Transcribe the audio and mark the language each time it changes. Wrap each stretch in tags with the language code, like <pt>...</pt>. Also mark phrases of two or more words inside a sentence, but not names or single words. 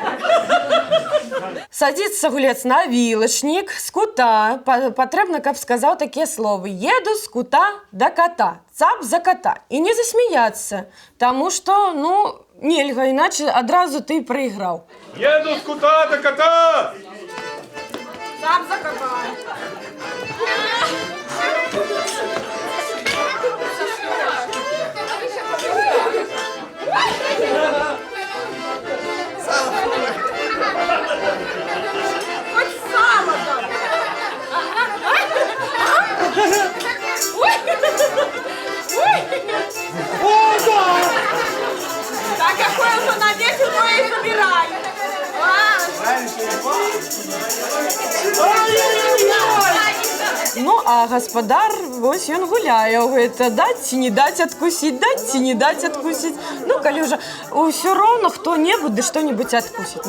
<be>Садзіцца гулец на вілачнік з кута. Патрэбна, каб сказаў такія словы. Еду з кута да кота, цап за кота. І не засмяяцца, таму што, нельга, іначе адразу ты прайграў. Еду з кута да кота! Цап за кота.</be> <ru>Хоть сало там. Так какой уже навесил, то и забирай.</ru> <be>Ну, а гаспадар, вось ён гуляе. Гэта даць ці не даць адкусіць, даць ці не даць адкусіць. Ну, калі ўжо ўсё роўна хто-небудзь ды што-небудзь адкусіць.</be>